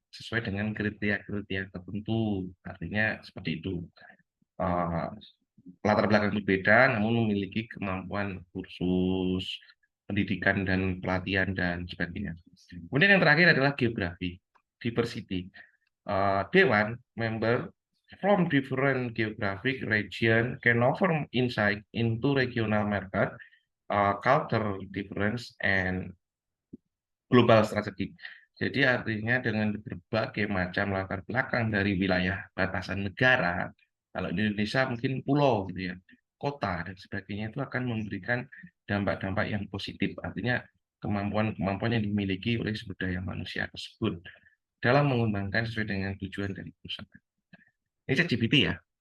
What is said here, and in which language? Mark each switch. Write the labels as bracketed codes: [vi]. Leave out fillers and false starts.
[id] sesuai dengan kriteria-kriteria tertentu. Artinya seperti itu. Eh, Latar belakang berbeda, namun memiliki kemampuan kursus, pendidikan dan pelatihan dan sebagainya. Kemudian yang terakhir adalah geografi, diversity. [en] Dewan member from different geographic region can offer insight into regional market, culture difference, and global strategy. [id] Jadi artinya dengan berbagai macam latar belakang dari wilayah batasan negara, kalau di Indonesia mungkin pulau gitu ya, kota dan sebagainya itu akan memberikan dampak-dampak yang positif. Artinya kemampuan-kemampuan yang dimiliki oleh sumber daya manusia tersebut dalam mengembangkan sesuai dengan tujuan dari perusahaan. Ini ChatGPT ya.